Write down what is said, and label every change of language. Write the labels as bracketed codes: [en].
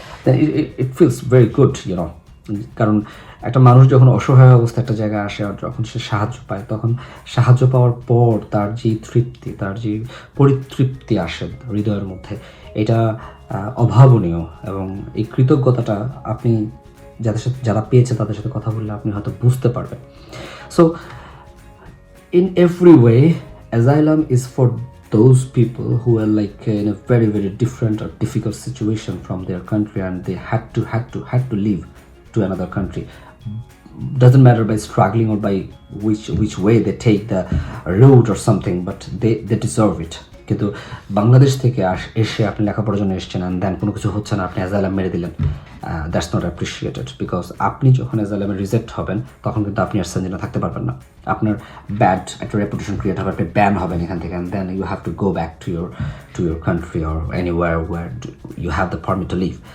[bn] Then it feels very good, YONO. কারণ একটা মানুষ যখন অসহায় অবস্থায় একটা জায়গায় আসে আর যখন সে সাহায্য পায়, তখন সাহায্য পাওয়ার পর তার যে তৃপ্তি, তার যে পরিতৃপ্তি আসে হৃদয়ের মধ্যে, এটা অভাবনীয়। এবং এই কৃতজ্ঞতাটা আপনি যারা পেয়েছে তাদের সাথে কথা বললে আপনি হয়তো বুঝতে পারবেন। [en] So in every way, asylum is for those people who are like in a very, very different or difficult situation from their country, and they had to leave to another country. Doesn't matter by struggling or by which way they take the route or something, but they deserve it. [bn] কিন্তু বাংলাদেশ থেকে এসে আপনি লেখাপড়ার জন্য এসেছেন, and then কোনো কিছু হচ্ছে না, আপনি অ্যাসাইলাম মেরে দিলেন, দ্যাটস নট অ্যাপ্রিসিয়েটেড। বিকজ আপনি যখন অ্যাসাইলামে রিজেক্ট হবেন তখন কিন্তু আপনি আর সেঞ্জিনা থাকতে পারবেন না, আপনার ব্যাড একটা রেপুটেশন ক্রিয়েট হবে, আপনি ব্যান হবেন এখান থেকে, and then you have to go back to your country or anywhere were you have the permit to leave.